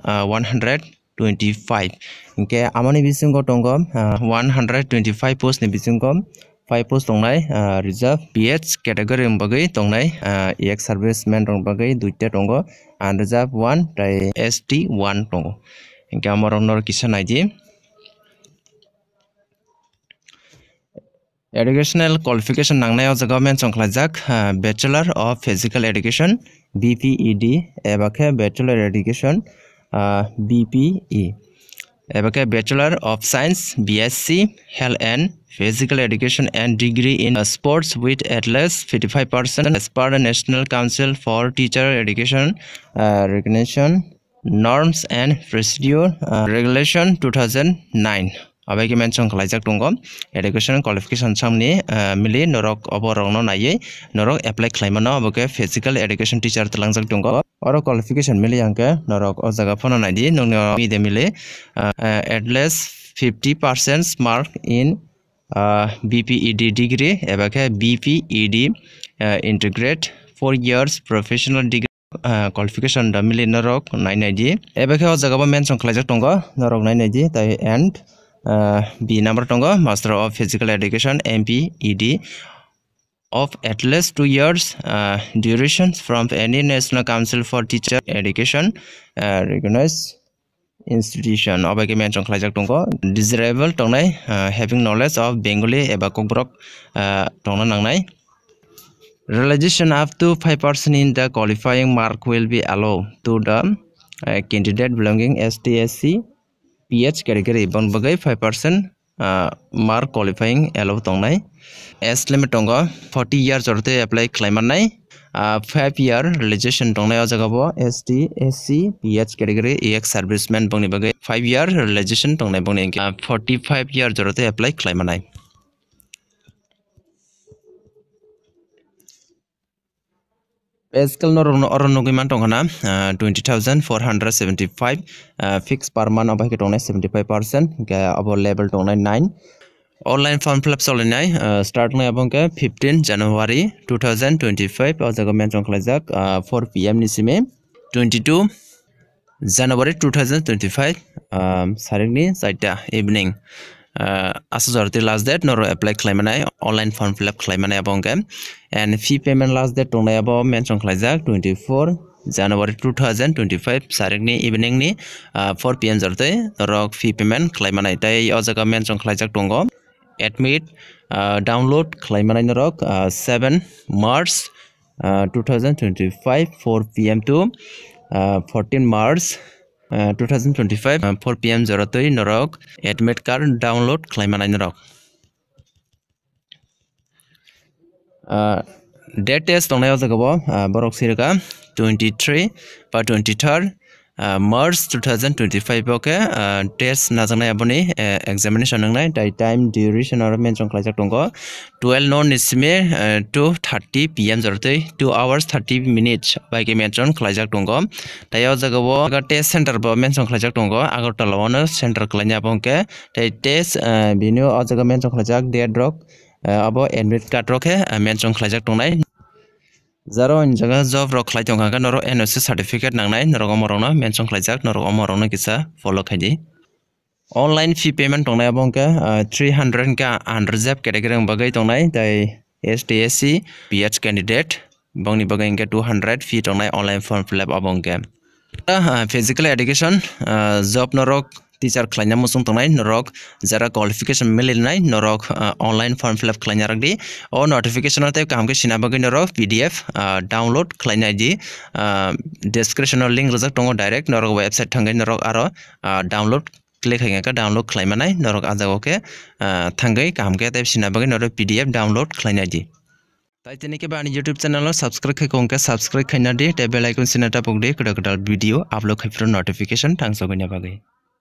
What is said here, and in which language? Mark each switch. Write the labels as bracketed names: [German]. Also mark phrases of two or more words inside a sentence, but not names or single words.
[Kok Borok] 125 hinke amani bisingo tongo 125 post ni bisingo 5 post tongnai [English] reserve PH category [Kok Borok] umbage tongnai [English] EX serviceman [Kok Borok] umbage duita tongo unreserved 1 tai ST1 tongo hinke amorong kisan ID [English] educational qualification [Kok Borok] nangnai jaga [English] mention khlajak bachelor of physical education BPED ebake bachelor education BPE ebake bachelor of science BSc health and physical education and degree in sports with at least 55% as per the National Council for Teacher Education Recognition Norms and Procedure Regulation 2009 abai mention [Kok Borok] khlaijak tongo [English] education [Kok Borok] qualification samni mili norok oborong no nai norok apply khlaimano aboke [English] physical education teacher [Kok Borok] talangjak tongo oro qualification mili angke norok o jaga phone naidi nongno ide mili [English] at least 50% mark in BPED degree [Kok Borok] ebake [English] BPED integrate 4 years professional degree qualification [Kok Borok] da mili norok nai naidi ebake o jaga mention khlaijak tongo norok nai naidi tai and B number tongo [English] Master of Physical Education MPED of at least 2 years durations from any National Council for Teacher Education recognized institution obake mention [Kok Borok] khlaijak tongo [English] desirable tongnai having knowledge of Bengali [Kok Borok] eba kokbrok tongna nangnai [English] realization up to 5% in the qualifying mark will be allowed to the candidate belonging ST/SC PH category [Kok Borok] bon bagai [English] 5% mark qualifying allow tongnai S limit tongo 40 years orte apply claimanai 5 year realization [Kok Borok] tongnai o jaga bo [English] ST SC PH category EX serviceman [Kok Borok] bongni bagai [English] 5 year realization [Kok Borok] tongnai bongni [English] 45 years orte apply claimanai [Kok Borok] Escal noronogi man tongana 20,475 [English] fixed per month [Kok Borok] abah ke tongnai 75% ke abo level tongnai 9 [English] online form fill up [Kok Borok] solinai start nai abongke 15 January 2025 o jaga mention khlaijak 4 PM ni sime 22 January 2025 saringni 4ta evening asajorti [English] last date [Kok Borok] noro apply claimanai [English] online form fill up [Kok Borok] claimanai abongke and [English] fee payment last date [Kok Borok] tongnai abo mention khlaijak 24 January 2025 saringni evening ni 4 PM jorte norok [English] fee payment [Kok Borok] claimanai tai o jaga mention khlaijak tongo admit download claimanai norok 7 March 2025 4 PM to 14 March 2025 4 PM jorotoi norok [English] admit card download [Kok Borok] claimanai norok date test tongnai o jaga bo borok sirika 23 by 23rd March 2025 okay test najangnai aboni examination nangnai tai [English] time duration [Kok Borok] or mention khlaijak tongo 12 noon isme to 30 PM jorotoi 2 [English] hours 30 minutes by mention [Kok Borok] khlaijak tongo tai o jaga bo [English] test center [Kok Borok] bo mention khlaijak tongo Agartala ono center khlaina bongke tai test bini o jaga mention khlaijak date rok abo [English] admit card [Kok Borok] rok mention khlaijak tongnai Zaro jaga job rok khlai tongka noro NOC certificate nangnai norok omorongno mention khlaijak norok omorongno kisa follow khaidi [English] online fee payment [Kok Borok] tongnai abongke 300 ka [English] unreserved category [Kok Borok] bagai tongnai tai [English] ST/SC PH candidate [Kok Borok] bongni bagai ingke 200 fee tongnai [English] online form fill up [Kok Borok] abongke [English] physical education job [Kok Borok] norok teacher khlaina musung tongnai norok jara qualification milinai norok [English] online form fill up [Kok Borok] khlaina rakdi o notification ate kaham ke sina bagui norok [English] pdf download [Kok Borok] khlaina di [English] description link [Kok Borok] rijak tongo direct norok website thangai norok aro [English] download click [Kok Borok] hainga ka download khlaimanai norok ajago ke thangai kaham ke te sina bagui norok [English] pdf download [Kok Borok] khlaina di tai teneke ba [English] YouTube channel subscribe [Kok Borok] khai kongke subscribe khaina di te [English] bell icon [Kok Borok] sinata pokdi kada kada [English] video upload [Kok Borok] khai pro notification thangso gina bagai